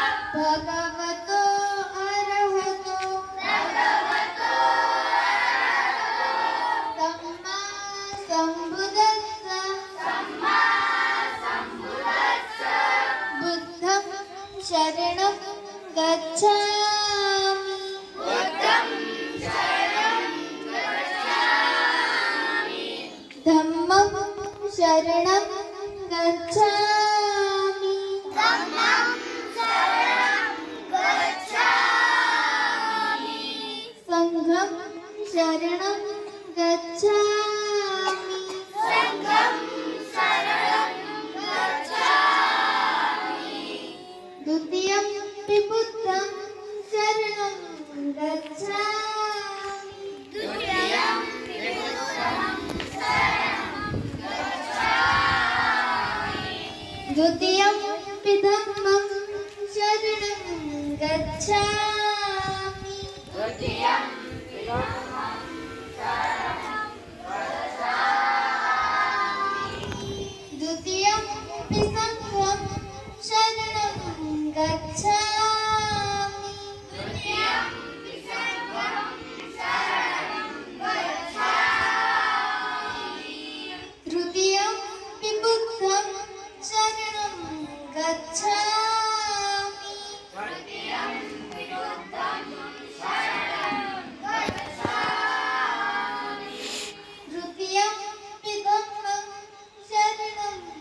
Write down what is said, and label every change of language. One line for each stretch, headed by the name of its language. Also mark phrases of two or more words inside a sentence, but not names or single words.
Pali: ભગવતો અરહતો સમ્મા સંબુદ્ધસ્સ બુદ્ધં શરણં ગચ્છામિ ધમ્મં શરણં ગચ્છામિ સંઘં શરણં ગચ્છામિ દ્વિતીયં પિ બુદ્ધં શરણં ગચ્છામિ દ્વિતીયં પિ ધમ્મં શરણં ગચ્છામિ द्वितीयं पि संघं शरणं गच्छामि तृतीयं पि बुद्धं शरणं गच्छामि तृतीयं पि धम्मं शरणं